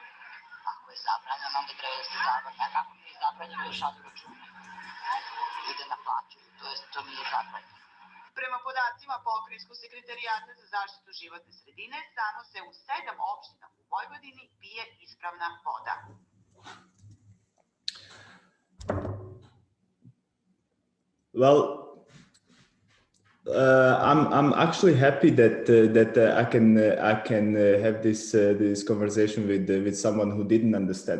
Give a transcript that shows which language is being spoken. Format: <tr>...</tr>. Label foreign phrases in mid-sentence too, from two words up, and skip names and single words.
<sr>Ako je zabranjeno, onda treba da se zabranja. Kako nije zabranjeno, da šalju račun. Ide na plaću, to nije zabranjeno. Prema podacima Pokrajinskog sekretarijata za zaštitu životne sredine, samo se u 7 opština u Vojvodini pije ispravna voda.</sr> <en>Well, I'm actually happy that I can have this conversation with someone who didn't understand.</en>